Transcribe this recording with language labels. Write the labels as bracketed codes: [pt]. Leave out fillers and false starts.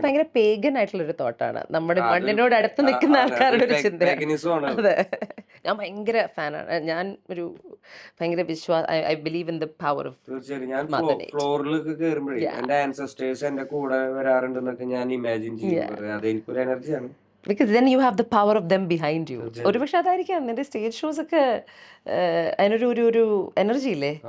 [ml] അത് ഭയങ്കര പേഗൻ ആയിട്ടുള്ള ഒരു തോട്ടാണ്, നമ്മുടെ മണ്ണിനോട് അടുത്ത് നിൽക്കുന്ന ആൾക്കാരുടെ ഒരു ചിന്ത. അതെ, ഞാൻ ഭയങ്കര ഫാനാണ്. ഞാൻ ഒരു ഭയങ്കര [en] I believe in the power of. [ml] തീർച്ചയായും ഞാൻ ഫ്ലോറിലൊക്കെ കയറുമ്പോഴേ എന്റെ ആൻസസ്റ്റേഴ്സ് എന്റെ കൂടെ വരാറുണ്ടെന്നൊക്കെ ഞാൻ ഇമാജിൻ ചെയ്യും. അത് എനിക്കൊരു എനർജിയാണ്. [en] Because then you have the power of them behind you. [ml] ഒരുപക്ഷെ അതായിരിക്കാം നിന്റെ സ്റ്റേജ് ഷോസ് ഒക്കെ അതിനൊരു എനർജി ഇല്ലേ?